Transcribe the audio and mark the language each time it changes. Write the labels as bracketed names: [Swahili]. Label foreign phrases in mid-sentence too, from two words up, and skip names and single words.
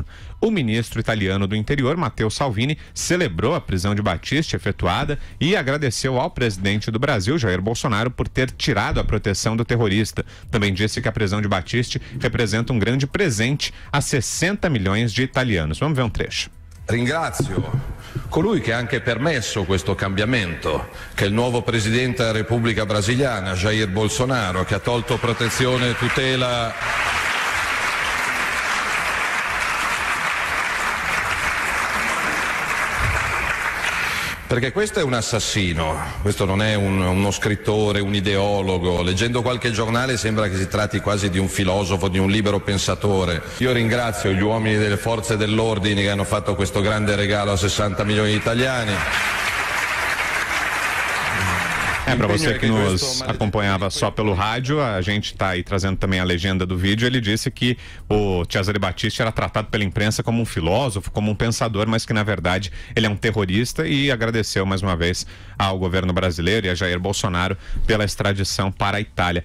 [Portuguese] O ministro italiano do Interior, Matteo Salvini, celebrou a prisão de Battisti efetuada e agradeceu ao presidente do Brasil, Jair Bolsonaro, por ter tirado a proteção do terrorista. Também disse que a prisão de Battisti representa um grande presente a 60 milhões de italianos. Vamos ver um trecho. [Italian] Ringrazio colui che ha anche permesso questo cambiamento, che è il nuovo presidente della Repubblica Brasiliana, Jair Bolsonaro, che ha tolto protezione e tutela perché questo è un assassino, questo non è uno scrittore, un ideologo. Leggendo qualche giornale sembra che si tratti quasi di un filosofo, di un libero pensatore. Io ringrazio gli uomini delle forze dell'ordine che hanno fatto questo grande regalo a 60 milioni di italiani. [Portuguese] Para você que nos acompanhava só pelo rádio, a gente está aí trazendo também a legenda do vídeo. Ele disse que o Cesare Battisti era tratado pela imprensa como um filósofo, como um pensador, mas que na verdade ele é um terrorista, e agradeceu mais uma vez ao governo brasileiro e a Jair Bolsonaro pela extradição para a Itália.